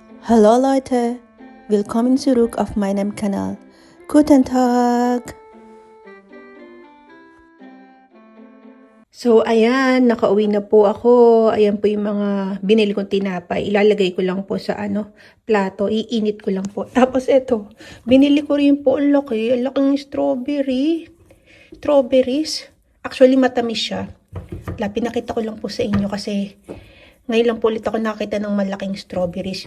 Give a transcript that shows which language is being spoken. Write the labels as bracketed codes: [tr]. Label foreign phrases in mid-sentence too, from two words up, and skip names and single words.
[de] Hallo Leute, willkommen zurück auf meinem Kanal. Guten Tag! [tl] So, ayan, nakauwi na po ako. Ayan po yung mga binili kong tinapay. Ilalagay ko lang po sa plato. Iinit ko lang po. Tapos ito, binili ko rin po ang laki. Ang laking strawberries. Actually, matamis siya. Pinakita ko lang po sa inyo kasi ngayon lang po ulit ako nakita ng malaking strawberries.